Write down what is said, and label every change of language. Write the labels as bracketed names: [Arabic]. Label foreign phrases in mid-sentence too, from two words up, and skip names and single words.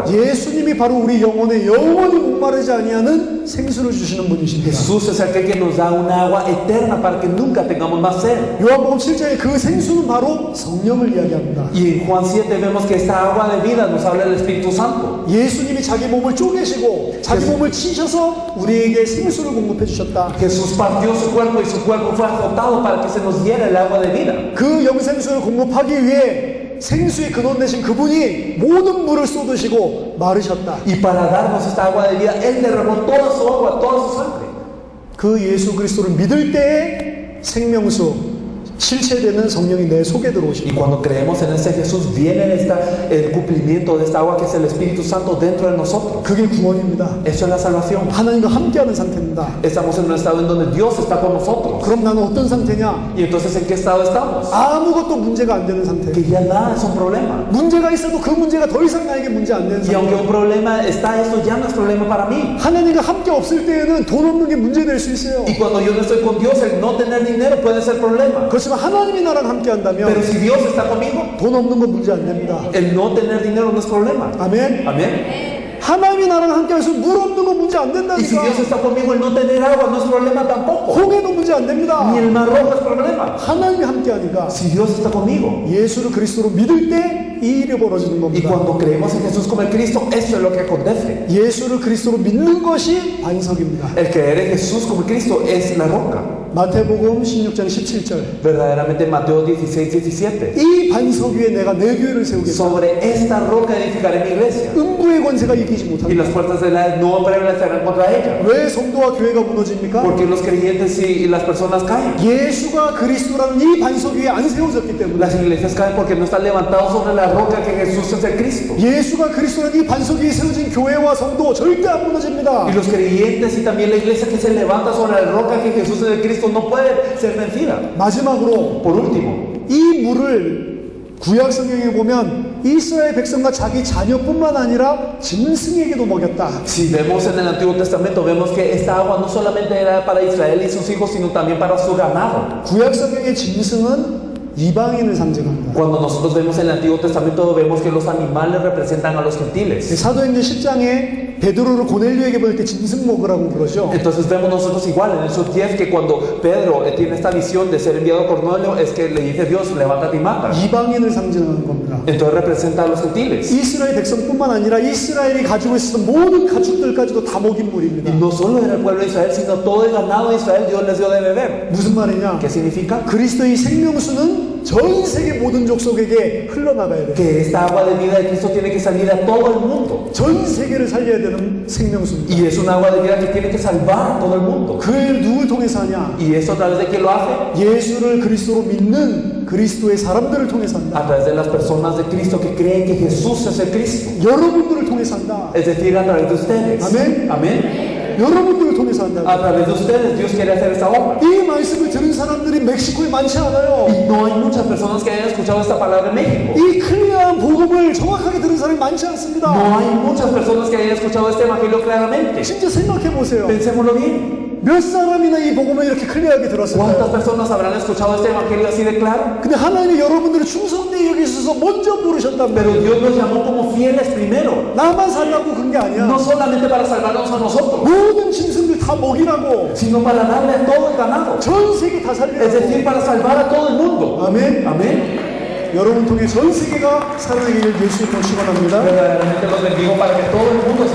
[Korean] 예수님이 바로 우리 영혼에 영원히 목마르지 아니하는 생수를 주시는 분이십니다. [Spanish] Jesús es aquel que nos da una agua eterna para que nunca tengamos más sed. [Korean] 요한복음 7장에 그 생수는 바로 성령을 이야기합니다. [Spanish] Y en Juan 7 vemos que esta agua de vida nos habla del Espíritu Santo. [Korean] 예수님이 자기 몸을 쪼개시고 자기 몸을 치셔서 우리에게 생수를 공급해 주셨다. [Spanish] Jesús partió su cuerpo y su cuerpo fue azotado para que se nos diera el agua de vida. [Korean] 그 영생수를 공급하기 위해 생수의 근원 되신 그분이 모든 물을 쏟으시고 마르셨다. [Spanish] Y para darnos esta agua de vida, Él derramó toda su agua, toda su sangre. [Korean] 그 예수 그리스도를 믿을 때에 생명수, 실체되는 성령이 내 속에 [Spanish] Y [Korean] 들어오십니다. [Spanish] cuando creemos en ese Jesús, viene el cumplimiento de esta agua que es el Espíritu Santo dentro de nosotros. [Korean] 그게 구원입니다. [Spanish] Eso es la salvación. [Korean] 하나님과 함께하는 상태입니다. [Spanish] Estamos en un estado en donde Dios está con nosotros. [Korean] 그럼 나는 어떤 상태냐? [Spanish] Y entonces, ¿en qué estado estamos? [Korean] 아무것도 문제가 안 되는 상태. [Spanish] Que ya nada es un problema. [Korean] 문제가 있어도 그 문제가 더 이상 나에게 문제 안 되는 [Spanish] Y aunque [Korean] 상태. [Spanish] un problema está, esto ya no es problema para mí. [Korean] 하나님과 함께 없을 때에는 돈 없는 게 문제 될 수 있어요. [Spanish] Y cuando yo no estoy con Dios, el no tener dinero puede ser problema. [Korean] 그렇지만 하나님이 나랑 함께 [Spanish] Pero [Korean] 한다면 [Spanish] si Dios está conmigo, [Korean] 돈 없는 건 문제 안 됩니다. [Spanish] el no tener dinero no es problema. [Korean] 아멘. [Spanish] Amén. [Korean] 하나님이 나랑 함께 해서 물 없는 건 문제 안 [Spanish] Y si [Korean] 된다니까. [Spanish] Dios está conmigo, el no tener agua no es problema tampoco. [Korean] 홍해도 문제 안 됩니다. [Spanish] Ni el mar rojo es problema. [Korean] 하나님이 함께 하니까 [Spanish] Si Dios está conmigo. [Korean] 예수를 그리스도로 믿을 때 이 일이 벌어지는 [Spanish] Y [Korean] 겁니다. [Spanish] cuando creemos en Jesús como el Cristo, eso es lo que acontece. [Korean] 예수를 그리스도로 믿는 것이 반석입니다. [Spanish] El creer en Jesús como el Cristo es la roca. [Korean] 마태복음 16장 17절. [Spanish] Verdaderamente Mateo 16:17. [Korean] 이 반석 위에 내가 내 교회를 세우겠다. [Spanish] Sobre esta roca edificaré mi iglesia. [Korean] 음부의 권세가 이기지 [Spanish] Y [Korean] 못합니다. [Spanish] las puertas de la no prevalecerán contra ella. [Korean] 왜 성도와 교회가 무너집니까? [Spanish] Porque los creyentes y las personas caen. [Korean] 예수가 그리스도라는 이 반석 위에 안 세워졌기 때문에. [Spanish] Las iglesias caen porque no están levantados sobre la roca que Jesús es el Cristo. [Korean] 예수가 그리스도라는 이 반석 위에 세워진 교회와 성도 절대 안 무너집니다. [Spanish] Y los creyentes y también la iglesia que se levanta sobre la roca que Jesús es el Cristo no puede ser vencida. [Korean] 마지막으로 [Spanish] Por último, [Korean] 이 물을 구약 성경에 보면 이스라엘 백성과 자기 자녀뿐만 아니라 짐승에게도 먹였다. [Spanish] si vemos en el Antiguo Testamento, vemos que esta agua no solamente era para Israel y sus hijos, sino también para su ganado. [Korean] 구약 성경의 짐승은 이방인을 상징합니다. [Spanish] Cuando nosotros vemos en el Antiguo Testamento, vemos que los animales representan a los gentiles. [Korean] 사도행전 10장에 베드로를 고넬료에게 보낼 때 짐승 먹으라고 그러죠. [Spanish] Entonces vemos nosotros igual en esos 10 que cuando Pedro tiene esta visión de ser enviado a Cornelio, es que le dice Dios, levántate y mata. [Korean] 이방인을 상징하는 겁니다. [Spanish] Entonces representa a los gentiles. [Korean] 이스라엘 백성뿐만 아니라 이스라엘이 가지고 있었던 모든 가축들까지도 다 먹인 물입니다. [Spanish] Y no solo era el pueblo de Israel, sino todo el ganado de Israel Dios les dio de beber. [Korean] 무슨 말이냐? [Spanish] ¿Qué significa? [Korean] 그리스도의 생명수는 전 세계 모든 족속에게 흘러나가야 돼요. [Spanish] Que esta agua de vida de Cristo tiene que salir a todo el mundo. [Korean] 전 세계를 살려야 되는 생명수입니다. [Spanish] Y es un agua de vida que tiene que salvar a todo el mundo. [Korean] 그 일을 누굴 통해서 하냐? [Spanish] ¿Y eso a través de quién lo hace? [Korean] 예수를 그리스도로 믿는 그리스도의 사람들을 통해서 한다. [Spanish] A través de las personas de Cristo que creen que Jesús es el Cristo. [Korean] 여러분들을 통해서 한다. [Spanish] Es decir, a través de ustedes. Amén. Amén. [Korean] 여러분들을 통해서 한다. [Spanish] A través de ustedes Dios quiere hacer esta obra. [Korean] 이 말씀을 들은 사람들이 멕시코에 많지 않아요. [Spanish] Y no hay muchas personas que hayan escuchado esta palabra en México. [Korean] 이 클리어한 복음을 정확하게 들은 사람이 많지 [Spanish] No [Korean] 않습니다. [Spanish] hay muchas personas que hayan escuchado este evangelio claramente. [Korean] 진짜 생각해 보세요. [Spanish] Pensémoslo bien. [Korean] 몇 사람이나 이 복음을 이렇게 클리어하게 [Spanish] ¿Cuántas [Korean] 들었을까요? [Spanish] personas habrán escuchado este evangelio así de claro? [Korean] 근데 하나님이 여러분들을 충성되게 여기셔서 먼저 부르셨단 [Spanish] Pero [Korean] 말이에요. [Spanish] Dios nos llamó como fieles primero. [Korean] 나만 살라고 그런 게 아니야. [Spanish] No solamente para salvarnos a nosotros, [Korean] 모든 짐승들 다 먹이라고. [Spanish] sino para darle a todo el ganado. [Korean] 전 세계 다 [Spanish] Es [Korean] 살리라고. [Spanish] decir, para salvar a todo el mundo. [Korean] 아멘. [Spanish] Amén. [Korean] 여러분 통해 전 세계가 살아나기를 예수님으로 축원합니다. [Spanish] Verdaderamente los bendigo para que todo el mundo